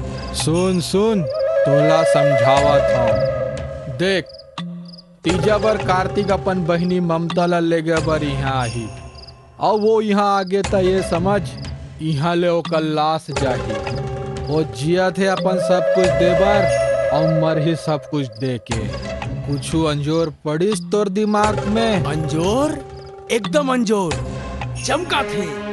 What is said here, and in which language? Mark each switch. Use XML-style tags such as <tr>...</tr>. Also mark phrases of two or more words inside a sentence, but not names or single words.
<hne>सुन सुन तोला समझावा था। देख तीजा बर कार्तिक अपन बहनी ममता ला ले गए बर यहाँ आही और वो यहाँ आगे त ये समझ यहाँ ले ओकर लाश जाही। वो जिया थे अपन सब कुछ देबर और मर ही सब कुछ दे के। कुछ अंजोर पड़िस तोर दिमाग में? अंजोर एकदम अंजोर चमका थे।</hne>